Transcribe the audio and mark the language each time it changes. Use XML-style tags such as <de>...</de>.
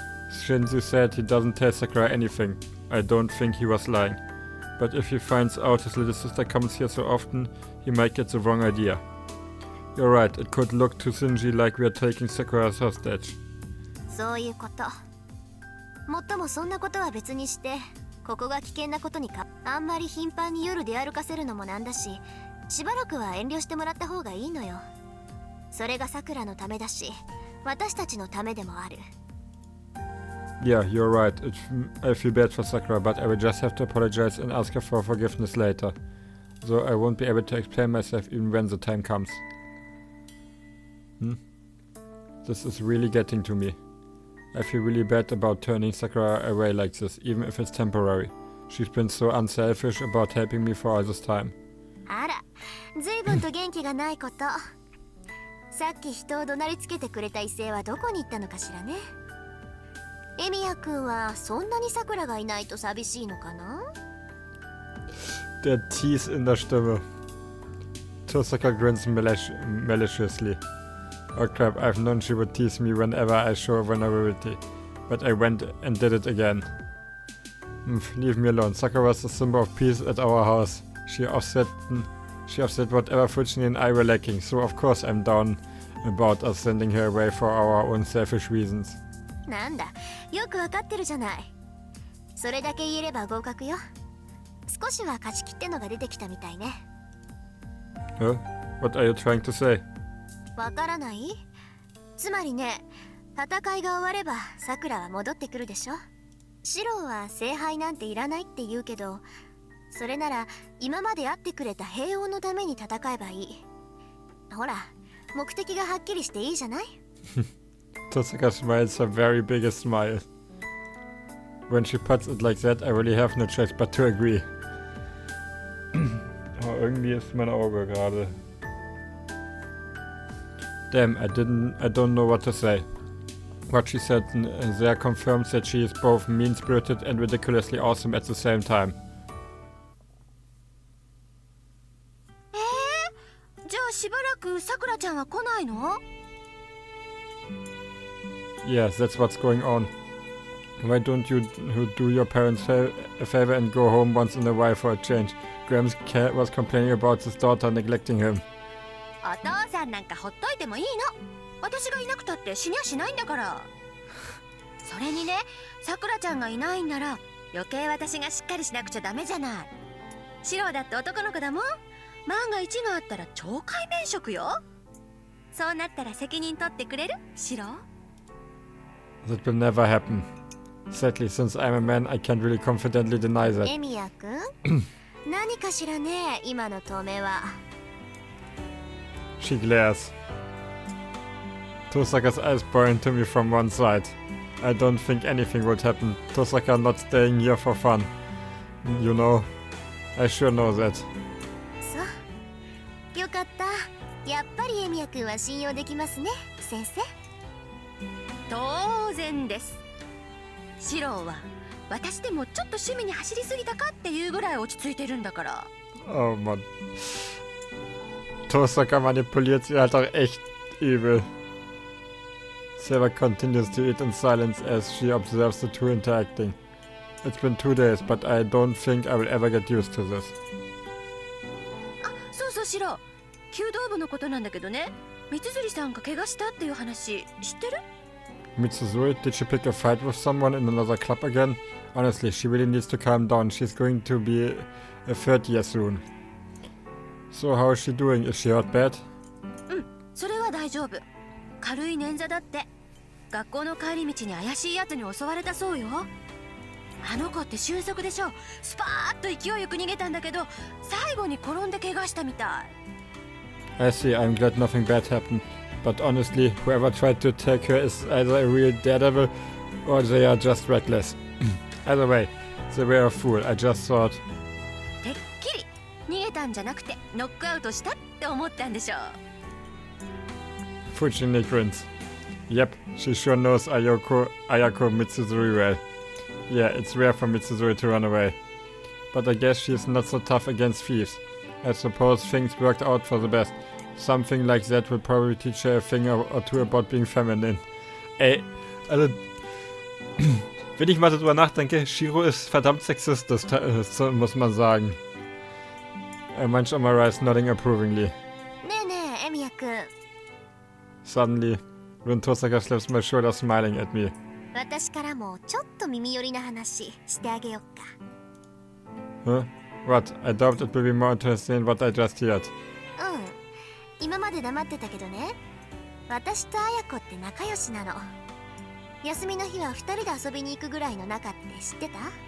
<en>Shinji said he doesn't tell Sakura anything. I don't think he was lying. But if he finds out his little sister comes here so often, he might get the wrong idea. You're right, it could look to Shinji like we're taking Sakura as hostage.</en> <ja>そういうこと。もっともそんなことは別にして、ここが危険なことにか、あんまり頻繁に夜出歩かせるのもなんだし、しばらくは遠慮してもらった方がいいのよ。それがさくらのためだし、私たちのためでもある。</ja> <en>Yeah, you're right. I feel bad for Sakura, but I will just have to apologize and ask her for forgiveness later. So I won't be able to explain myself even when the time comes. This is really getting to me. I feel really bad about turning Sakura away like this, even if it's temporary. She's been so unselfish about helping me for all this time.</en> <ja>あら、随分と元気がないこと。さっき人を怒鳴りつけてくれた異性はどこに行ったのかしらね。エミヤ君はそんなにさくらがいないと寂しいのかな？</ja> <de>Der Tease in der Stimme.</de> <en>Tosaka grins maliciously. Oh crap, I've known she would tease me whenever I show vulnerability. But I went and did it again. Leave me alone. Sakura was the symbol of peace at our house. She offset whatever Fujin and I were lacking, so of course I'm down about us sending her away for our own selfish reasons.</en> <ja>なんだ、よくわかってるじゃない。それだけ言えれば合格よ。少しは勝ち切ってのが出てきたみたいね。</ja> <en>Huh? What are you trying to say?</en> <ja>わからない？つまりね、戦いが終わればさくらは戻ってくるでしょ。シロは聖杯なんていらないって言うけど、それなら今まで会ってくれた平穏のために戦えばいい。ほら、目的がはっきりしていいじゃない？</ja> <en>Tosaka smiles her very biggest smile. When she puts it like that, I really have no choice but to agree.</en> <de>Oh, irgendwie ist mein Auge gerade.</de> <en>Damn, I don't know what to say. What she said there confirms that she is both mean-spirited and ridiculously awesome at the same time.</en> <ja>じゃあしばらくさくらちゃんは来ないの？</ja> <en>Yes, that's what's going on. Why don't you do your parents a favor and go home once in a while for a change? Graham's cat was complaining about his daughter neglecting him.</en> <ja>お父さんなんかほっといてもいいの。私がいなくたって死にゃしないんだから。それにね、さくらちゃんがいないんなら余計私がしっかりしなくちゃダメじゃない。シロだって男の子だもん。万が一があったら懲戒免職よ。そうなったら責任取ってくれる？シロ？</ja> <en>That will never happen. Sadly, since I'm a man, I can't really confidently deny that.</en> <ja>エミヤ君何かしらね、今の透明は。</ja> <en>She glares. Tosaka's eyes point to me from one side. I don't think anything would happen. Tosaka not staying here for fun. You know, I sure know that.</en> <ja>そう。よかった。やっぱりエミヤ君は信用できますね、先生。当然です。シロは私でもちょっと趣味に走りすぎたかっていうぐらい落ち着いてるんだから。</ja> <de>Oh Mann. Tosaka manipuliert sie halt auch echt übel.</de> <en>Seva continues to eat in silence as she observes the two interacting. It's been 2 days, but I don't think I will ever get used to this.</en> <ja>あ、そうそうシロ。弓道部のことなんだけどね。三釣さんが怪我したっていう話知ってる</ja> <en>Mitsuzuri, did she pick a fight with someone in another club again? Honestly, she really needs to calm down. She's going to be a third year soon. So how is she doing? Is she hurt bad?</en> <ja>うん、それは大丈夫。軽い捻挫だって。学校の帰り道に怪しいやつに襲われたそうよ。あの子って俊足でしょ。スパーッと勢いよく逃げたんだけど、最後に転んで怪我したみたい。</ja> <en>I see, I'm glad nothing bad happened. But honestly, whoever tried to attack her is either a real daredevil or they are just reckless. Either way, they were a fool. I just thought...</en> <ja>てっきり逃げたんじゃなくてノックアウトしたって思ったんでしょう。</ja> <en>Fujini grins. Yep, she sure knows Ayako Mitsuzuri well. Yeah, it's rare for Mitsuzuri to run away. But I guess she's not so tough against thieves. I suppose things worked out for the best. Something like that will probably teach her a thing or two about being feminine.</en> <de>Ey, also... wenn ich mal so drüber nachdenke, Shiro ist verdammt sexistisch, muss man sagen.</de> <en>Manch Amara is nodding approvingly.</en> <ja>ねえねえ、エミヤ君。</ja> <en>Suddenly, when Tosaka slaps my shoulder smiling at me.</en> <ja>私からもちょっと耳寄りな話してあげよっか。</ja> <en>Huh? What? I doubt it will be more interesting than what I just heard.</en> <ja>今まで黙ってたけどね、私と綾子って仲良しなの。休みの日は2人で遊びに行くぐらいの仲って知ってた？</ja>